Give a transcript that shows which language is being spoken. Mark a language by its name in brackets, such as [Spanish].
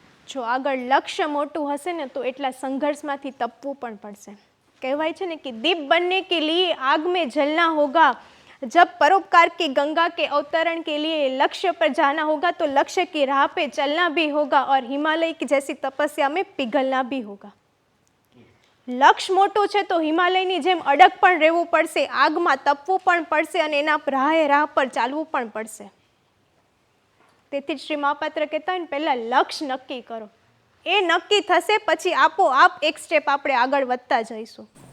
[Gujarati] જો આગળ લક્ષ્ય મોટું હશે ને તો એટલા સંઘર્ષમાંથી તપવું પણ પડશે. કહેવાય છે ને કે દીપ [Hindi] बनने के लिए आग में जलना होगा, जब परोपकार की गंगा के अवतरण के लिए लक्ष्य पर जाना होगा तो लक्ष्य की राह पे चलना भी होगा और हिमालय की जैसी तपस्या में पिघलना भी होगा. [Gujarati] લક્ષ્ય મોટું છે તો હિમાલયની જેમ અડગ પણ રહેવું પડશે, આગમાં તપવું પણ પડશે અને એના રાહ પર ચાલવું પણ પડશે. તેથી શ્રી મહાપાત્ર કહેતા હોય ને પહેલા લક્ષ્ય નક્કી કરો, એ નક્કી થશે પછી આપોઆપ એક સ્ટેપ આપણે આગળ વધતા જઈશું.